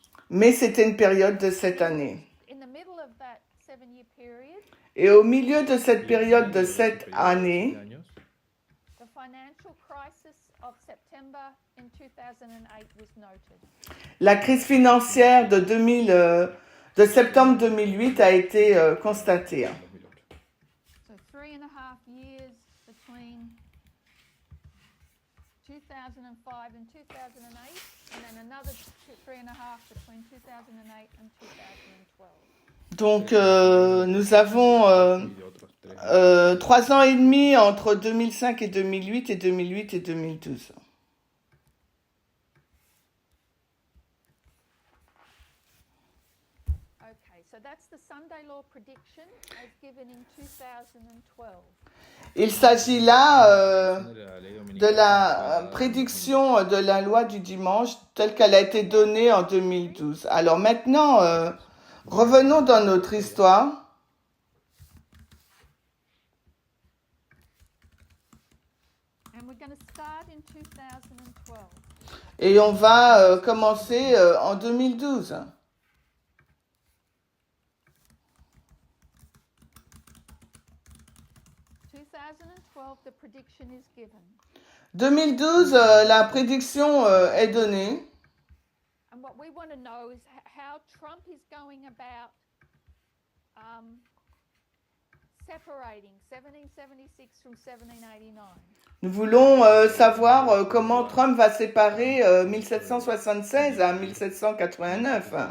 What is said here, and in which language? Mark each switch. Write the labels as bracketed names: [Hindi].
[French] Mais c'était une période de 7 années. [English] In the middle of that 7-year period, [French] Et au milieu de cette période de 7 années, [English] the financial crisis of September in 2008 was noted. [French] la crise financière de septembre 2008 a été constatée. [English] So 3.5 years between 2005 and 2008, and then another 3.5 between 2008 and 2012. [French] Donc, nous avons [Spanish] y de otros 3 [French] 3 ans et demi entre 2005 et 2008 et 2008 et 2012. [English] Okay, so that's the Sunday Law prediction as given in 2012. [French] Il s'agit là [Spanish] de la ley de dominical [French] la prédiction de la loi du dimanche telle qu'elle a été donnée en 2012. Alors maintenant, revenons dans notre histoire. [English] And we're going to start in 2012. [French] Et on va commencer en 2012. [English] 2012, the prediction is given. [French] 2012, la prédiction est donnée. [English] And what we want to know is how Trump is going about separating 1776 from 1789. [French] Nous voulons savoir comment Trump va séparer 1776 à 1789.